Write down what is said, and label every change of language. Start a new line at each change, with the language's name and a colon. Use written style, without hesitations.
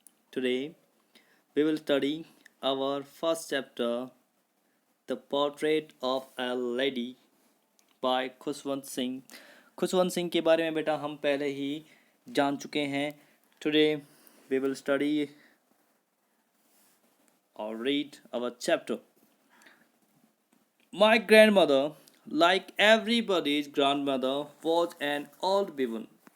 English: Today, we will study our first chapter, The Portrait of a Lady by Khushwant Singh.
Hindi: Khushwant Singh के बारे में बेटा हम पहले ही जान चुके हैं.
English: Today, we will study or read our chapter. My grandmother, like everybody's grandmother, was an old woman.